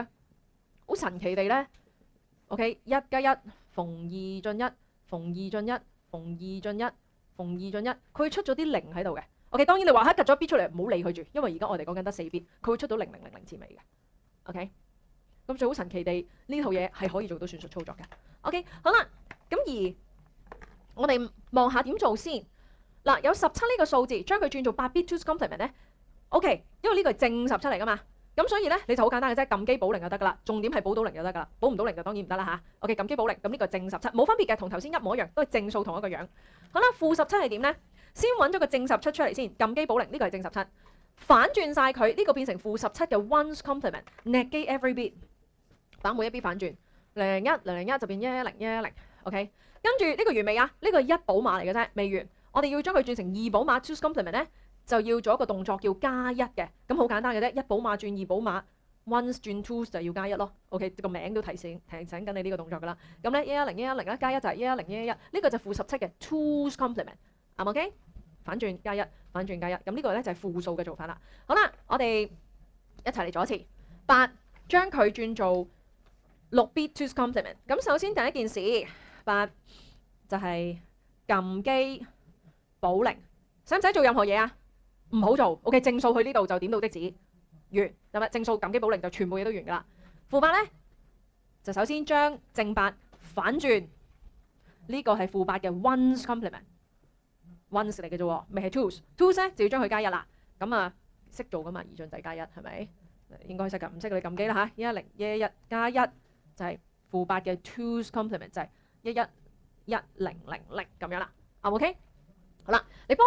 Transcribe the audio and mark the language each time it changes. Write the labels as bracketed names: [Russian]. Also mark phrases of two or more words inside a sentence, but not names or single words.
[Cantonese] 好神奇地咧 ，OK， 1加1逢2進1，逢2進1，逢2進1，逢2進1，佢出咗啲零喺度嘅。OK， 當然你話嚇突咗 bit 出嚟，唔好理佢住，因為而家我哋講緊得4 bit，佢會出到0000字尾嘅。OK， 咁最好神奇地呢套嘢係可以做到算術操作嘅。OK， 好啦，咁而我哋望下點做先。嗱，有17呢個數字，將佢轉做8 [English] bit two's complement [Cantonese] 咧。OK， 因為呢個係正17嚟噶嘛，咁所以咧你就好簡單嘅啫，撳機補零就得噶啦。重點係補到零就得噶啦，補唔到零就當然唔得啦嚇。OK， 撳機補零，咁呢個正17冇分別嘅，同頭先一模一樣，都係正數同一個樣。好啦，負17係點咧？先揾咗個正17出嚟先，撳機補零，呢個係正17。反轉晒佢，呢個變成負17嘅 [English] ones complement， negate every bit， [Cantonese] 把每一 bit 反轉，001就變110。OK， 跟住呢個完未啊？呢個係1寶碼嚟嘅啫，未完。我哋要將佢轉成2寶碼 [English] two's complement [Cantonese] 咧，就要做一個動作叫加1嘅。咁好簡單嘅啫，1寶碼轉2寶碼 ，ones 轉 twos 就要加1咯。OK， 個名都提醒緊你呢個動作噶啦。咁咧110啦，加1就係110，呢個就負17嘅 [English] two's complement， [Cantonese] 啱唔 OK？反轉加1，反轉加1，咁呢個咧就係負數嘅做法啦。好啦，我哋一齊嚟做一次。8將佢轉做6 [English] bit two's complement。 [Cantonese] 咁首先第一件事，8就係撳機補零，使唔使做任何嘢啊？唔好做。OK， 正數去呢度就點到即止，完。咁啊，正數撳機補零就全部嘢都完㗎啦。負8咧就首先將正8反轉，呢個係負8嘅 [English] ones complement。 [Cantonese] ones 嚟嘅啫，未係 twos。twos 咧就要將佢加1啦。咁啊，識做噶嘛？二進制加1係咪？應該識㗎，唔識你撳機啦嚇。110加1就係負8嘅 [English] twos complement， [Cantonese] 就係 11100咁樣啦。OK， 好啦，你幫